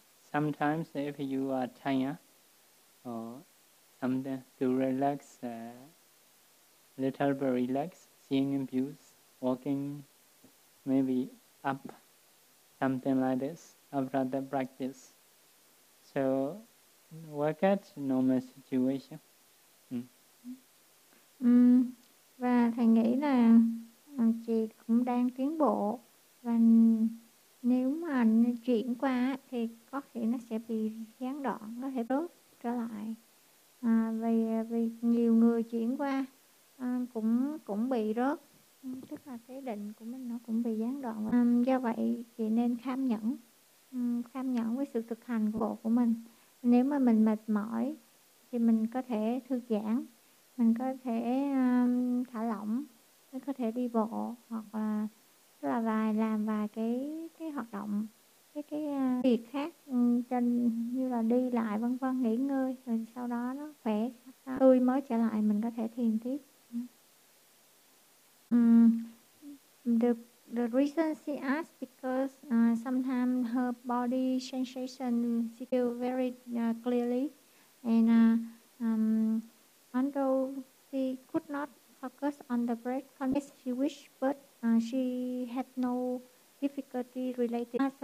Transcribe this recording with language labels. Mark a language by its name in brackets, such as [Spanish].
[English] Sometimes if you are tired or something, to relax, little bit relax, seeing views, walking, maybe up, something like this, after the practice. So work at normal situation. [Vietnamese] Và thầy nghĩ là chị cũng đang tiến bộ, và nếu mà chuyển qua thì có thể nó sẽ bị gián đoạn, có thể bớt trở lại. Vì nhiều người chuyển qua cũng bị rớt, tức là cái định của mình nó cũng bị gián đoạn. Do vậy chị nên kham nhẫn với sự thực hành của bộ của mình. Nếu mà mình mệt mỏi thì mình có thể thư giãn, mình có thể thả lỏng, mình có thể đi bộ, hoặc là tức là làm vài cái hoạt động, cái việc khác trên như là đi lại vân vân, nghỉ ngơi, rồi sau đó nó khỏe tươi mới trở lại mình có thể thiền tiếp. [English] The reason she asked because sometimes her body sensation she feel very clearly, and although she could not focus on the breath unless she wished, but she had no difficulty related.